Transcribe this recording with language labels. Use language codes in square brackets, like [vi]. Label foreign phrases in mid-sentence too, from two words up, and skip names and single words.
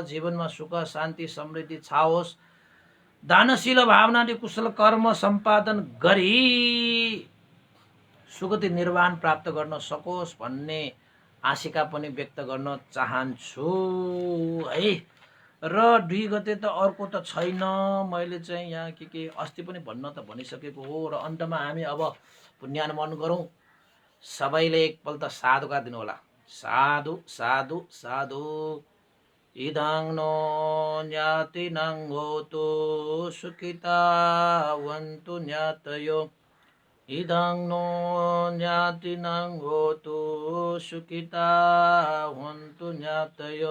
[ne] जीवनमा सुख शान्ति समृद्धि छाओस्, दानशील भावनाले कुशल कर्म सम्पादन गरी सुगति निर्वाण प्राप्त गर्न सकोस् भन्ने आशिका पनि व्यक्त गर्न चाहन्छु है। र 2 गते त अर्को त छैन, मैले चाहिँ यहाँ के अस्ति पनि भन्न त भनिसकेको हो। र अन्तमा हामी अब पुण्यानुमोदन गरौँ। सबैले एकपल्ट साधुका दिनु होला। [pi] साधु साधु साधु। इदं नो ज्ञातिनं होतु सुखितावन्तु ज्ञातयो। इदं नो ज्ञातिनं होतु सुखितावन्तु ज्ञातयो।